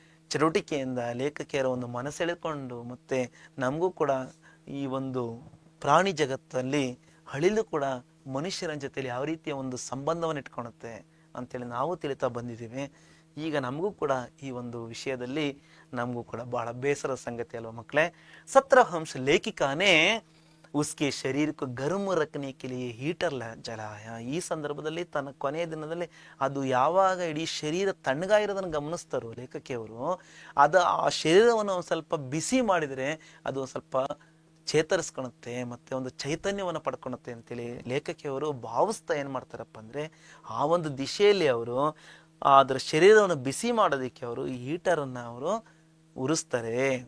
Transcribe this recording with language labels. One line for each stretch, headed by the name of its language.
Kannada: ಚಟುವಟಿಕೆಯಿಂದ ಲೇಖಕಿಯರ ಒಂದು ಮನಸೆಳೆದುಕೊಂಡು ಮತ್ತೆ ನಮಗೂ ಕೂಡ ಈ ಒಂದು ಪ್ರಾಣಿ ಜಗತ್ತಲ್ಲಿ ಹಳಿಲು ಕೂಡ ಮನುಷ್ಯರ ಜೊತೆಲಿ ಯಾವ ರೀತಿಯ ಒಂದು ಸಂಬಂಧವನ್ನು ಇಟ್ಕೊಳುತ್ತೆ ಅಂತೇಳಿ ನಾವು ತಿಳಿತಾ ಬಂದಿದ್ದೀವಿ. ಈಗ ನಮಗೂ ಕೂಡ ಈ ಒಂದು ವಿಷಯದಲ್ಲಿ ನಮಗೂ ಕೂಡ ಬಹಳ ಬೇಸರದ ಸಂಗತಿ ಅಲ್ವಾ ಮಕ್ಕಳೇ.
Hindi: 17 अंश लेखिका ने उसके शरीर को गर्म रखने के लिए हीटर जलाया.
Kannada: ಈ ಸಂದರ್ಭದಲ್ಲಿ ತನ್ನ ಕೊನೆಯ ದಿನದಲ್ಲಿ ಅದು ಯಾವಾಗ ಇಡೀ ಶರೀರ ತಣ್ಣಗಾಗಿರೋದನ್ನು ಗಮನಿಸ್ತಾರೋ ಲೇಖಕಿಯವರು, ಅದು ಆ ಶರೀರವನ್ನು ಒಂದು ಸ್ವಲ್ಪ ಬಿಸಿ ಮಾಡಿದರೆ ಅದು ಸ್ವಲ್ಪ ಚೇತರಿಸ್ಕೊಳುತ್ತೆ ಮತ್ತೆ ಒಂದು ಚೈತನ್ಯವನ್ನು ಪಡ್ಕೊಳುತ್ತೆ ಅಂತೇಳಿ ಲೇಖಕಿಯವರು ಭಾವಿಸ್ತಾ ಏನ್ ಮಾಡ್ತಾರಪ್ಪ ಅಂದ್ರೆ ಆ ಒಂದು ದಿಶೆಯಲ್ಲಿ ಅವರು ಅದರ ಶರೀರವನ್ನು ಬಿಸಿ ಮಾಡೋದಕ್ಕೆ ಅವರು ಈ ಹೀಟರನ್ನು ಅವರು ಉರಿಸ್ತಾರೆ.